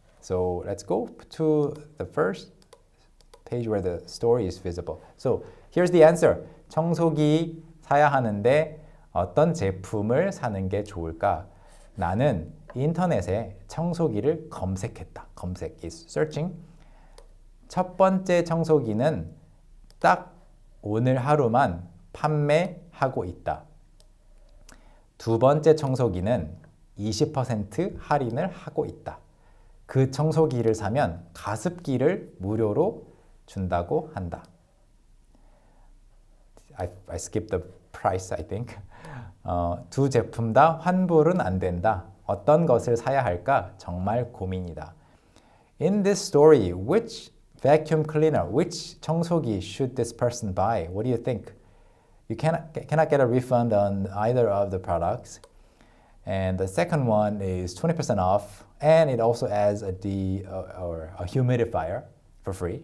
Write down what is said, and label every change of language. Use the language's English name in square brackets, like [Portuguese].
[English] So let's go to the first page where the story is visible. So here's the answer. [Korean] 청소기 사야 하는데 어떤 제품을 사는 게 좋을까? 나는 인터넷에 청소기를 검색했다. [English] 검색 is searching. [Korean] 첫 번째 청소기는 딱 오늘 하루만 판매하고 있다. 두 번째 청소기는 20% 할인을 하고 있다. 그 청소기를 사면 가습기를 무료로 준다고 한다. [English] I skipped the price, I think. [Korean] 두 제품 다 환불은 안 된다. 어떤 것을 사야 할까? 정말 고민이다. [English] In this story, which vacuum cleaner, which 청소기 should this person buy? What do you think? You cannot get a refund on either of the products. And the second one is 20% off, and it also adds a humidifier for free.